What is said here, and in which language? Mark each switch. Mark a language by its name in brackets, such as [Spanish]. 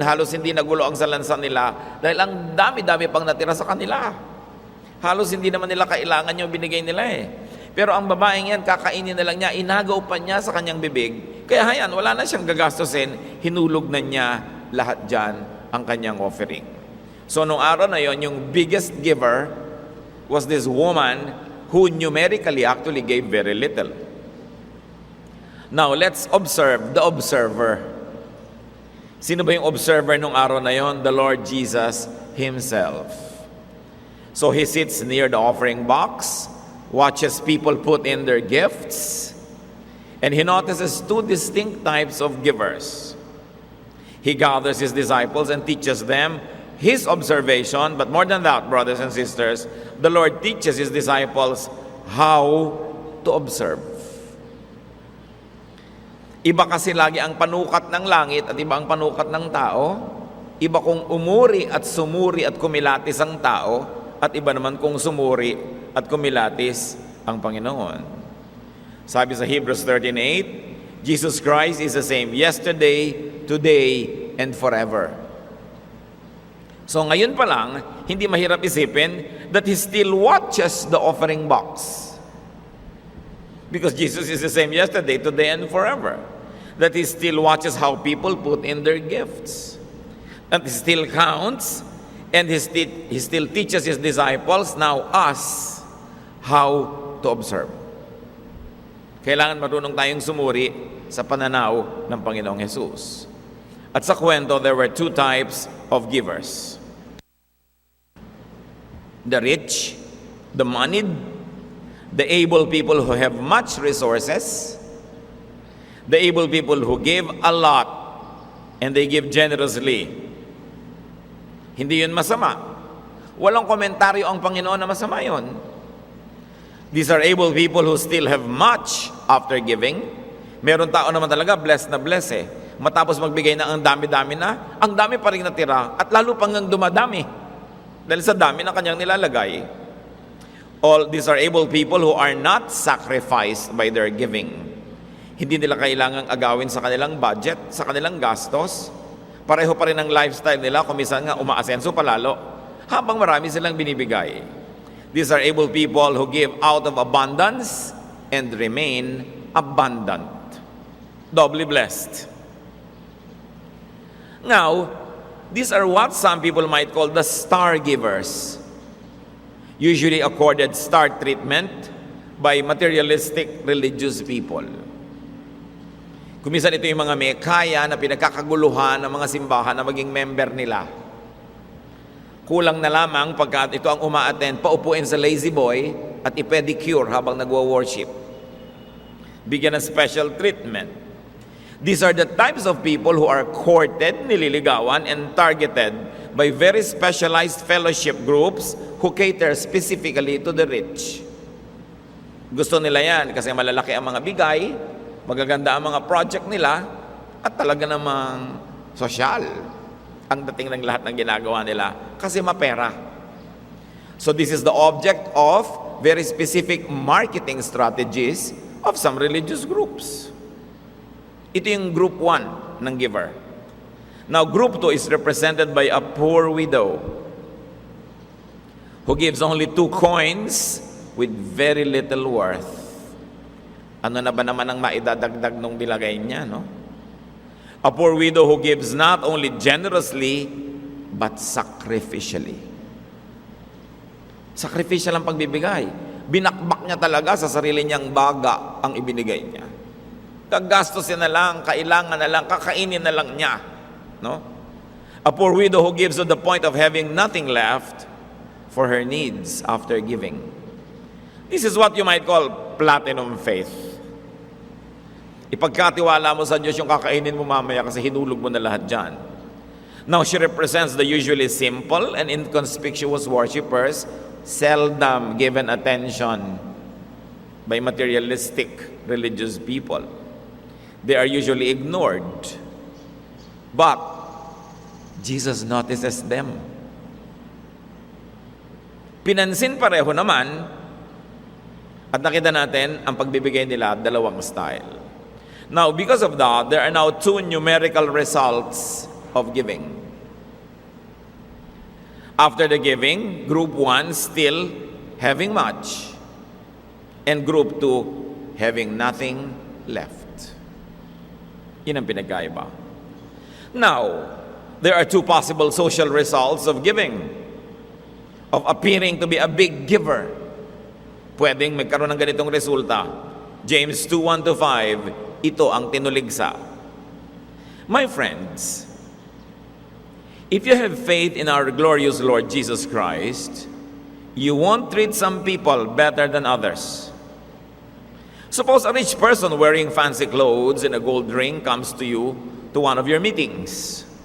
[Filipino] Halos hindi nagulo ang salansan nila dahil ang dami-dami pang natira sa kanila. Halos hindi naman nila kailangan yung binigay nila eh. Pero ang babaeng yan, kakainin na lang niya, inagaw pa niya sa kanyang bibig. Kaya hayan, wala na siyang gagastusin, hinulog na niya lahat dyan ang kanyang offering. [English] So [Filipino] nung araw na yon, yung [English] biggest giver was this woman who numerically actually gave very little. Now, let's observe the observer. [Filipino] Sino ba yung observer nung araw na yon? [English] The Lord Jesus Himself. So He sits near the offering box, watches people put in their gifts, and He notices two distinct types of givers. He gathers His disciples and teaches them His observation, but more than that, brothers and sisters, the Lord teaches His disciples how to observe. [Filipino] Iba kasi lagi ang panukat ng langit at iba ang panukat ng tao. Iba kung umuri at sumuri at kumilatis ang tao, at iba naman kung sumuri at kumilatis ang Panginoon. Sabi sa [English] Hebrews 13:8, Jesus Christ is the same yesterday, today, and forever. So [Filipino] ngayon pa lang, hindi mahirap isipin [English] that He still watches the offering box. Because Jesus is the same yesterday, today, and forever. That He still watches how people put in their gifts. That He still counts, and He still teaches His disciples, now us, how to observe. [Filipino] Kailangan marunong tayong sumuri sa pananaw ng Panginoong Jesus. At sa kwento, [English] there were two types of givers. The rich, the moneyed, the able people who have much resources, the able people who give a lot and they give generously. [Filipino] Hindi yun masama. Walang komentaryo ang Panginoon na masama yun. [English] These are able people who still have much after giving. [Filipino] Meron tao naman talaga blessed na blessed eh. Matapos magbigay na ang dami-dami na, ang dami pa rin natira at lalo pang dumadami. Dahil sa dami na kanyang nilalagay. [English] All these are able people who are not sacrificed by their giving. [Filipino] Hindi nila kailangang agawin sa kanilang budget, sa kanilang gastos. Pareho pa rin ang lifestyle nila, kung minsan nga umaasenso palalo, habang marami silang binibigay. [English] These are able people who give out of abundance and remain abundant. Doubly blessed. Now, these are what some people might call the star givers. Usually accorded star treatment by materialistic religious people. [Filipino] Kumisan ito yung mga may kaya na pinagkakaguluhan ng mga simbahan na maging member nila. Kulang na lamang pagkat ito ang uma-attend, paupuin sa lazy boy at i-pedicure habang nagwo-worship. Bigyan ng [English] special treatment. These are the types of people who are courted, [Filipino] nililigawan, [English] and targeted by very specialized fellowship groups who cater specifically to the rich. [Filipino] Gusto nila yan kasi malalaki ang mga bigay, magaganda ang mga project nila, at talaga namang sosyal ang dating ng lahat ng ginagawa nila kasi mapera. [English] So this is the object of very specific marketing strategies of some religious groups. [Filipino] Ito yung group 1 ng giver. [English] Now, group 2 is represented by a poor widow who gives only 2 coins with very little worth. [Filipino] Ano na ba naman ang maidadagdag nung nilagay niya, no? [English] A poor widow who gives not only generously, but sacrificially. [Filipino] Sacrificial ang pagbibigay. Binakbak niya talaga sa sarili niyang baga ang ibinigay niya. Kagastusin na lang, kailangan na lang, kakainin na lang niya. No? [English] A poor widow who gives to the point of having nothing left for her needs after giving. This is what you might call platinum faith. [Filipino] Ipagkatiwala mo sa Diyos yung kakainin mo mamaya kasi hinulog mo na lahat dyan. [English] Now, she represents the usually simple and inconspicuous worshipers, seldom given attention by materialistic religious people. They are usually ignored. But Jesus notices them. [Filipino] Pinansin pareho naman at nakita natin ang pagbibigay nila dalawang style. [English] Now, because of that, there are now 2 numerical results of giving. After the giving, group 1 still having much, and group 2 having nothing left. [Filipino] Yun ang pinagkaiba. [English] Now, there are 2 possible social results of giving, of appearing to be a big giver. [Filipino] Pwedeng magkaroon ng ganitong resulta. James 2:1-5, ito ang tinuligsa. [English] My friends, if you have faith in our glorious Lord Jesus Christ, you won't treat some people better than others. Suppose a rich person wearing fancy clothes and a gold ring comes to you to one of your meetings.